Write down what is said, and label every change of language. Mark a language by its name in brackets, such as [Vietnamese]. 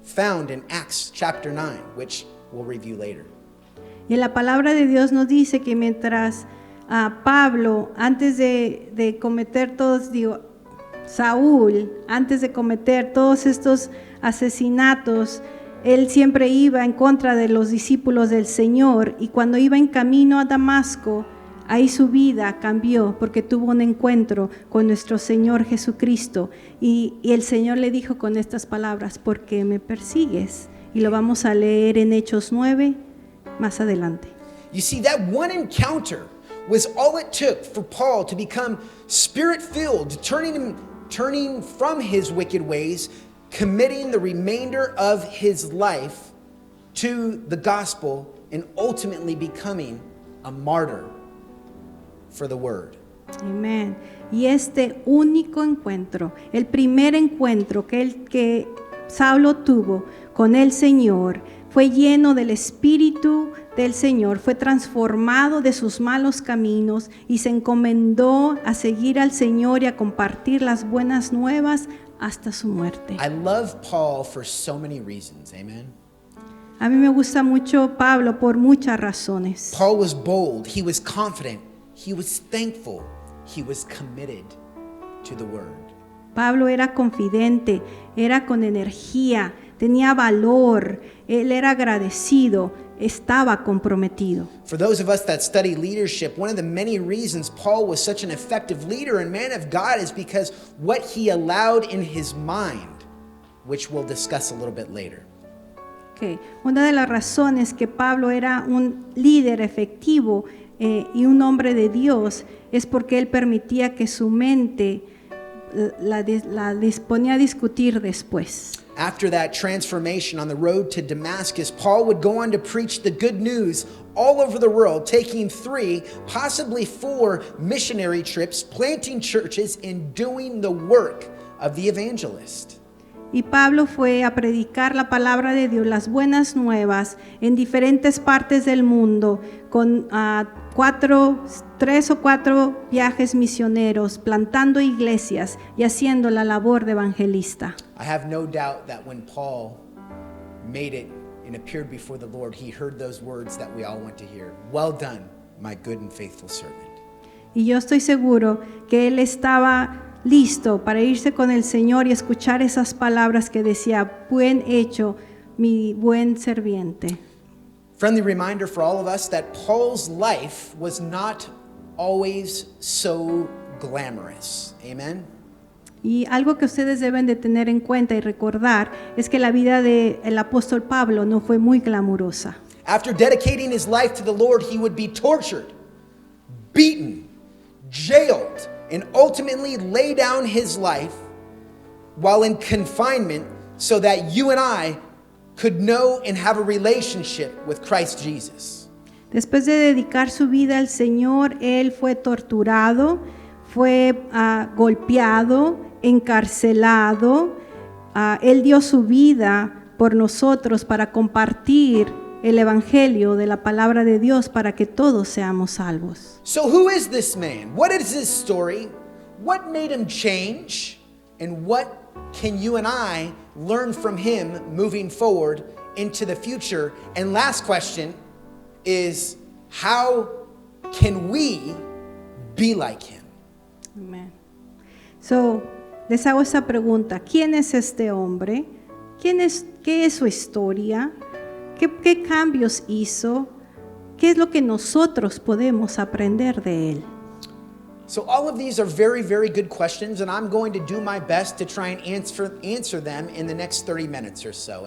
[English] Found in Acts chapter 9, which we'll review later. [Spanish] Y la palabra de Dios nos dice que mientras Pablo, antes de cometer Saúl, antes de cometer todos estos asesinatos, él siempre iba en contra de los discípulos del Señor, y cuando iba en camino a Damasco, ahí su vida cambió porque tuvo un encuentro con nuestro Señor Jesucristo, y el Señor le dijo con estas palabras: ¿por qué me persigues? Y lo vamos a leer en Hechos 9 más adelante. [English] You see, that one encounter was all it took for Paul to become spirit-filled, turning from his wicked ways, committing the remainder of his life to the gospel, and ultimately becoming a martyr for the word. [Spanish] Amén. Y este único encuentro, el primer encuentro que Saulo tuvo con el Señor, fue lleno del Espíritu del Señor, fue transformado de sus malos caminos y se encomendó a seguir al Señor y a compartir las buenas nuevas hasta su muerte. [English] I love Paul for so many reasons. Amen. [Spanish] A mí me gusta mucho Pablo por muchas razones. [English] Paul was bold, he was confident, he was thankful, he was committed to the word. [Spanish] Pablo era confidente, era con energía, tenía valor, él era agradecido, estaba comprometido. [English] For those of us that study leadership, one of the many reasons Paul was such an effective leader and man of God is because what he allowed in his mind, which we'll discuss a little bit later. Okay. [Spanish] Una de las razones que Pablo era un líder efectivo y un hombre de Dios es porque él permitía que su mente la disponía a discutir después. [English] After that transformation on the road to Damascus, Paul would go on to preach the good news all over the world, taking 3, possibly 4 missionary trips, planting churches, and doing the work of the evangelist. [Spanish] Y Pablo fue a predicar la palabra de Dios, las buenas nuevas, en diferentes partes del mundo, con 3 o 4 viajes misioneros, plantando iglesias y haciendo la labor de evangelista. [English] I have no doubt that when Paul made it and appeared before the Lord, he heard those words that we all want to hear. Well done, my good and faithful servant. [Spanish] Y yo estoy seguro que él estaba listo para irse con el Señor y escuchar esas palabras que decía, buen hecho, mi buen serviente. [English] Friendly reminder for all of us that Paul's life was not always so glamorous. Amen? [Spanish] Y algo que ustedes deben de tener en cuenta y recordar es que la vida del apóstol Pablo no fue muy glamurosa. [English] After dedicating his life to the Lord, he would be tortured, beaten, jailed, and ultimately lay down his life while in confinement so that you and I could know and have a relationship with Christ Jesus. [Spanish] Después de dedicar su vida al Señor, él fue torturado, fue golpeado, encarcelado. Él dio su vida por nosotros para compartir el evangelio de la palabra de Dios para que todos seamos salvos. [English] So who is this man? What is his story? What made him change? And what can you and I learn from him moving forward into the future? And last question is, how can we be like him? [Spanish] Amen. So, les hago esa pregunta. ¿Quién es este hombre? ¿Qué es su historia? ¿Qué cambios hizo? ¿Qué es lo que nosotros podemos aprender de él? [English] So all of these are very, very good questions, and I'm going to do my best to try and answer them in the next 30 minutes or so.